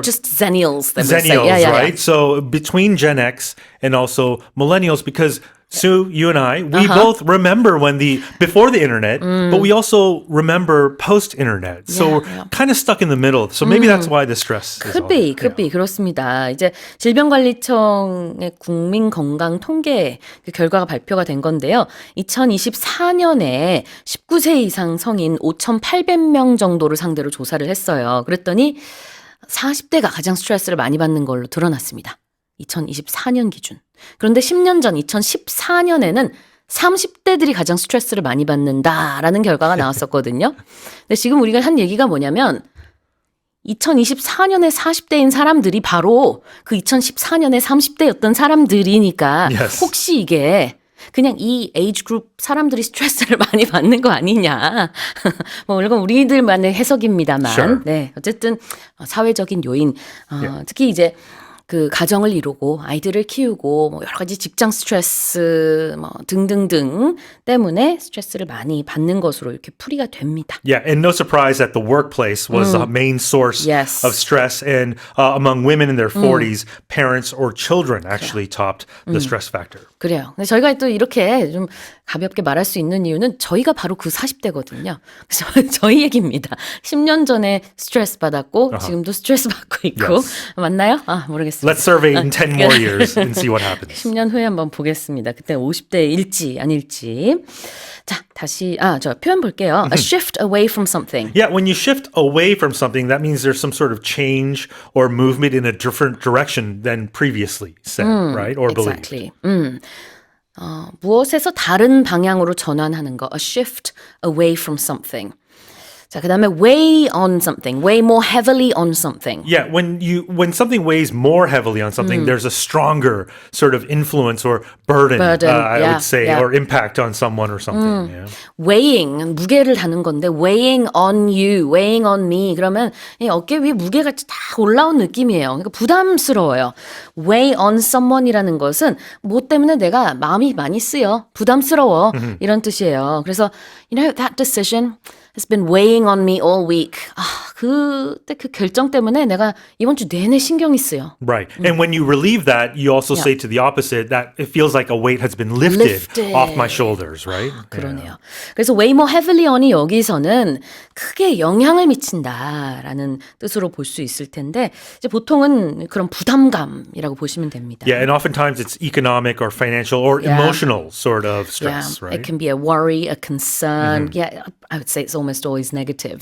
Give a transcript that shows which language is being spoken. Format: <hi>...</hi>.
<en>just Zennials. They would say. Zennials, Yeah. right? So between Gen X and also millennials, because Sue, you and I, we both remember before the internet, but we also remember post-internet. So Yeah, we're kind of stuck in the middle. So maybe that's why the stress is Could be.</en> <ko>그렇습니다. 이제 질병관리청의 국민건강 통계 그 결과가 발표가 된 건데요. 2024년에 19세 이상 성인 5,800명 정도를 상대로 조사를 했어요. 그랬더니 40대가 가장 스트레스를 많이 받는 걸로 드러났습니다. 2024년 기준. 그런데 10년 전 2014년에는 30대들이 가장 스트레스를 많이 받는다라는 결과가 나왔었거든요. 근데 지금 우리가 한 얘기가 뭐냐면 2024년에 40대인 사람들이 바로 그 2014년에 30대였던 사람들이니까</ko> <en>Yes.</en> <ko>혹시 이게 그냥 이 에이지 그룹 사람들이 스트레스를 많이 받는 거 아니냐. 뭐 이건 우리들만의 해석입니다만.</ko> <en>Sure.</en> <ko>네. 어쨌든 사회적인 요인 특히 이제 그 가정을 이루고 아이들을 키우고 뭐 여러 가지 직장 스트레스 뭐 등등등 때문에 스트레스를 많이 받는 것으로 이렇게 풀이가 됩니다.</ko> <en>Yeah, and no surprise that the workplace was the main source Yes. of stress. And among women in their 40s, parents or children actually topped the stress factor.</en> <ko>그래요. 근데 저희가 또 이렇게 좀 가볍게 말할 수 있는 이유는 저희가 바로 그 40대거든요. 그래서 저희 얘기입니다. 10년 전에 스트레스 받았고 지금도 스트레스 받고 있고 Yes. 맞나요? 모르겠습니다.</ko> <en>Let's survey in 10 more years and see what happens.</en> <ko>10년 후에 한번 보겠습니다. 그때 50대일지 아닐지. 자, 다시 저 표현 볼게요.</ko> <en>A shift away from something. Yeah, when you shift away from something, that means there's some sort of change or movement in a different direction than previously said, right? Or believed. Exactly.</en> <ko>무엇에서 다른 방향으로 전환하는 거.</ko> <en>A shift away from something.</en> <ko>자, 그다음에</ko> <en>weigh on something. Weigh more heavily on something. Yeah, when something weighs more heavily on something, there's a stronger sort of influence or burden, I yeah, would say, yeah. or impact on someone or something. Yeah.</en> <ko>weighing, 무게를 다는 건데</ko> <en>weighing on you, weighing on me</en> <ko>그러면 이 어깨 위에 무게가 다 올라온 느낌이에요. 그러니까 부담스러워요.</ko> <en>weigh on someone</en> <ko>이라는 것은 뭐 때문에 내가 마음이 많이 쓰여, 부담스러워 이런 뜻이에요.</ko> <en>그래서 that decision has been weighing on me all week.</en> <ko>그때 그 결정 때문에 내가 이번 주 내내 신경이 쓰여.</ko> <en>Right. And when you relieve that, you also say to the opposite that it feels like a weight has been lifted off my shoulders, right?</en> <ko>그러네요. 그래서</ko> <en>weigh more heavily on</en> <ko>이 여기서는 크게 영향을 미친다라는 뜻으로 볼 수 있을 텐데 이제 보통은 그런 부담감이라고 보시면 됩니다.</ko> <en>Yeah, and oftentimes it's economic or financial or emotional sort of stress, right? It can be a worry, a concern. Yeah, I would say it's almost always negative.</en>